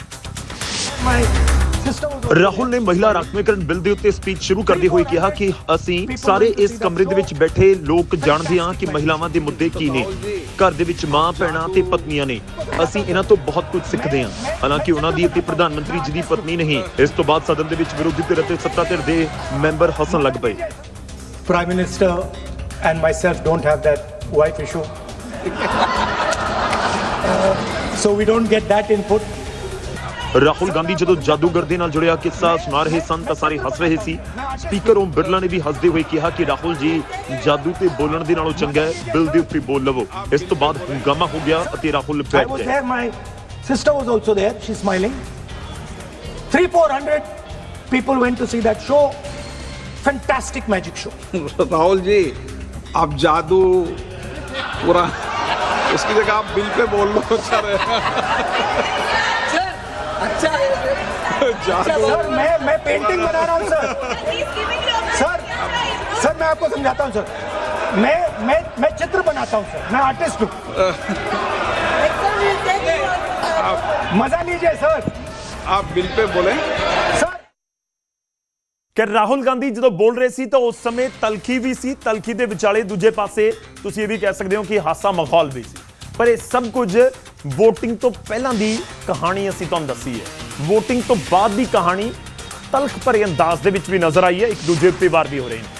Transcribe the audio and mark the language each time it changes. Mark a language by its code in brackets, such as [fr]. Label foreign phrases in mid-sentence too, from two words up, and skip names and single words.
[pa] ਰਾਹੁਲ ਨੇ ਮਹਿਲਾ ਰਾਖਵੇਂਕਰਨ ਬਿੱਲ ਦੇ ਉੱਤੇ ਸਪੀਚ ਸ਼ੁਰੂ ਕਰਦੇ ਹੋਏ ਕਿਹਾ ਕਿ ਅਸੀਂ ਸਾਰੇ ਇਸ ਕਮਰੇ ਦੇ ਵਿੱਚ ਬੈਠੇ ਲੋਕ ਜਾਣਦੇ ਹਾਂ ਕਿ ਮਹਿਲਾਵਾਂ ਦੇ ਮੁੱਦੇ ਕੀ ਨੇ। ਘਰ ਦੇ ਵਿੱਚ ਮਾਂ, ਭੈਣਾਂ ਤੇ ਪਤਨੀਆਂ ਨੇ, ਅਸੀਂ ਇਹਨਾਂ ਤੋਂ ਬਹੁਤ ਕੁਝ ਸਿੱਖਦੇ ਹਾਂ। ਹਾਲਾਂਕਿ ਉਹਨਾਂ ਦੀ ਅਤੇ ਪ੍ਰਧਾਨ ਮੰਤਰੀ ਜੀ ਦੀ ਪਤਨੀ ਨਹੀਂ। ਇਸ ਤੋਂ ਬਾਅਦ ਸਦਨ ਦੇ ਵਿੱਚ ਵਿਰੋਧੀ ਧਿਰ ਅਤੇ ਸੱਤਾ ਧਿਰ ਦੇ ਮੈਂਬਰ ਹੱਸਣ ਲੱਗ ਪਏ। [en] Prime Minister and myself don't have that wife issue. So we don't get that input. [pa] ਰਾਹੁਲ ਗਾਂਧੀ ਜਦੋਂ ਜਾਦੂਗਰ ਦੇ ਨਾਲ ਜੁੜਿਆ ਕਿੱਸਾ ਸੁਣਾ ਰਹੇ ਸਨ ਤਾਂ ਸਾਰੇ ਹੱਸ ਰਹੇ ਸੀ। ਸਪੀਕਰ ਓਮ ਬਿਰਲਾ ਨੇ ਵੀ ਹੱਸਦੇ ਹੋਏ ਕਿਹਾ ਕਿ ਰਾਹੁਲ ਜੀ ਜਾਦੂ ਤੇ ਬੋਲਣ ਦੇ ਨਾਲੋਂ ਚੰਗਾ ਹੈ ਬਿੱਲ ਦੇ ਉੱਤੇ ਬੋਲ ਲਵੋ। ਇਸ ਤੋਂ ਬਾਅਦ ਹੰਗਾਮਾ ਹੋ ਗਿਆ ਅਤੇ ਰਾਹੁਲ ਬੈਠ ਗਏ। [en] My sister was also there. She's smiling. 300-400 people went to see that show. Fantastic magic show. [hi] राहुल जी आप जादू पूरा उसकी जगह आप बिल पे बोल लो सर। अच्छा जादू सर मैं पेंटिंग बना रहा हूँ सर मैं आपको समझाता हूँ सर। मैं चित्र बनाता हूँ सर। मैं आर्टिस्ट हूँ। मजा लीजिए सर। आप बिल पे बोले सर। [pa] ਕਿ ਰਾਹੁਲ ਗਾਂਧੀ ਜਦੋਂ ਬੋਲ ਰਹੇ ਸੀ ਤਾਂ ਉਸ ਸਮੇਂ ਤਲਖੀ ਵੀ ਸੀ, ਤਲਖੀ ਦੇ ਵਿਚਾਲੇ ਦੂਜੇ ਪਾਸੇ ਤੁਸੀਂ ਇਹ ਵੀ ਕਹਿ ਸਕਦੇ ਹੋ ਕਿ ਹਾਸਾ ਮਾਹੌਲ ਵੀ ਸੀ। ਪਰ ਇਹ ਸਭ ਕੁਝ ਵੋਟਿੰਗ ਤੋਂ ਪਹਿਲਾਂ ਦੀ ਕਹਾਣੀ ਅਸੀਂ ਤੁਹਾਨੂੰ ਦੱਸੀ ਹੈ। ਵੋਟਿੰਗ ਤੋਂ ਬਾਅਦ ਦੀ ਕਹਾਣੀ ਤਲਖ ਭਰੇ ਅੰਦਾਜ਼ ਦੇ ਵਿੱਚ ਵੀ ਨਜ਼ਰ ਆਈ ਹੈ, ਇੱਕ ਦੂਜੇ ਉੱਤੇ ਵਾਰ ਵੀ ਹੋ ਰਹੇ ਨੇ।